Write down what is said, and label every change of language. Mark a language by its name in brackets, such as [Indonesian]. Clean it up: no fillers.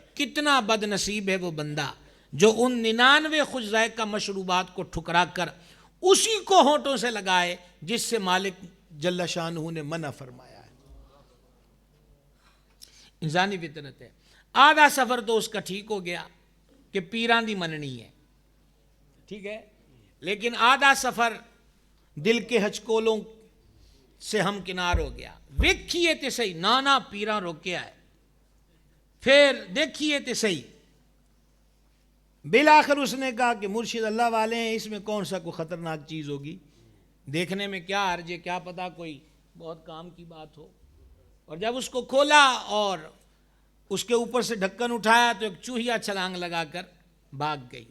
[Urdu] کتنا بد نصیب ہے وہ بندہ جو ان 99 خوش ذائقہ مشروبات کو ٹھکرا کر اسی کو ہونٹوں سے لگائے جس سے مالک جل شانہ نے منع فرمایا ہے. انسانی فطرت ہے. آدھا سفر تو اس کا ٹھیک ہو گیا کہ [Punjabi] پیران دی مننی ہے، [Urdu] ٹھیک ہے، لیکن آدھا سفر دل کے ہچکولوں سے ہم کنار ہو گیا. [Punjabi] ویکھیے تے صحیح نانا پیران روکیا ہے، پھر دیکھیے تے صحیح. [Urdu] بالآخر اس نے کہا کہ مرشد اللہ والے ہیں، اس میں کون سا کوئی خطرناک چیز ہوگی، دیکھنے میں کیا عرض ہے، کیا پتا کوئی بہت کام کی بات ہو. اور جب اس کو کھولا اور اس کے اوپر سے ڈھکن اٹھایا تو ایک چوہیا چھلانگ لگا کر بھاگ گئی.